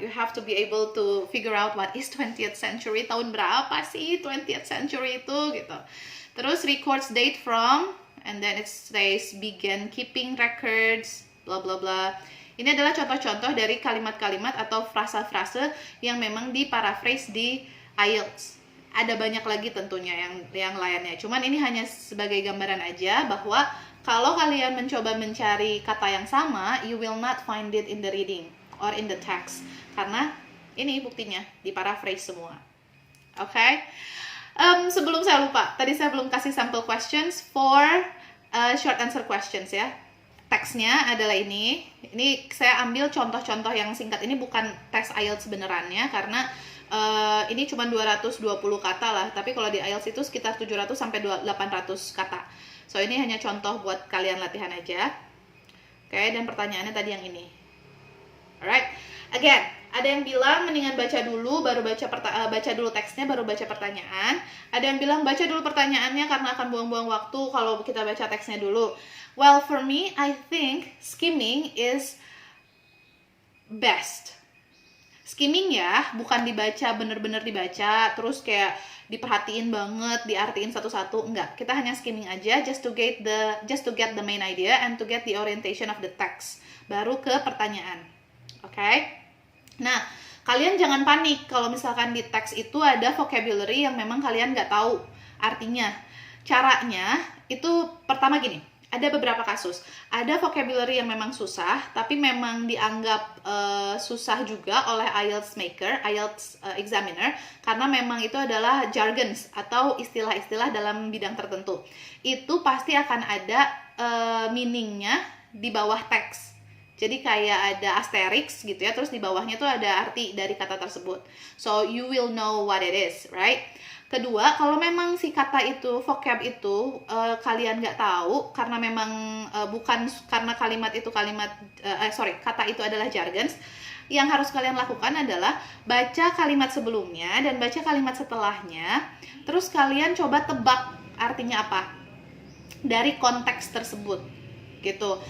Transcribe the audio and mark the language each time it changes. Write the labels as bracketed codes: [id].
[en] You have to be able to figure out what is 20th century. [id] Tahun berapa sih 20th century itu gitu. [en] Terus records date from, and then it says began keeping records, bla bla bla. [id] Ini adalah contoh-contoh dari kalimat-kalimat atau frasa-frase yang memang diparaphrase di IELTS. Ada banyak lagi tentunya yang lainnya. Cuman ini hanya sebagai gambaran aja bahwa kalau kalian mencoba mencari kata yang sama, you will not find it in the reading or in the text. Karena ini buktinya diparaphrase semua. Okay? Sebelum saya lupa, tadi saya belum kasih [en] sample questions for short answer questions [id] ya. Teksnya adalah ini saya ambil contoh-contoh yang singkat. Ini bukan teks IELTS benerannya karena ini cuma 220 kata lah, tapi kalau di IELTS itu sekitar 700 sampai 800 kata. So ini hanya contoh buat kalian latihan aja. Oke, dan pertanyaannya tadi yang ini. Alright, again, ada yang bilang mendingan baca dulu baru baca dulu teksnya baru baca pertanyaan. Ada yang bilang baca dulu pertanyaannya karena akan buang-buang waktu kalau kita baca teksnya dulu. [en] Well, for me, I think skimming is best. [id] Skimming ya, bukan dibaca, bener-bener dibaca, terus kayak diperhatiin banget, diartiin satu-satu, enggak. Kita hanya skimming aja, [en] just to get the main idea and to get the orientation of the text. [id] Baru ke pertanyaan. Okay? Nah, kalian jangan panik kalau misalkan di teks itu ada vocabulary yang memang kalian nggak tahu artinya. Caranya itu pertama gini. Ada beberapa kasus, ada vocabulary yang memang susah, tapi memang dianggap susah juga oleh IELTS examiner, karena memang itu adalah jargons atau istilah-istilah dalam bidang tertentu. Itu pasti akan ada meaningnya di bawah teks. Jadi kayak ada asterisk gitu ya, terus di bawahnya tuh ada arti dari kata tersebut. [en] So you will know what it is, right? [id] Kedua, kalau memang si kata itu, vocab itu kalian nggak tahu karena memang bukan karena kata itu adalah jargons, yang harus kalian lakukan adalah baca kalimat sebelumnya dan baca kalimat setelahnya, terus kalian coba tebak artinya apa dari konteks tersebut, gitu.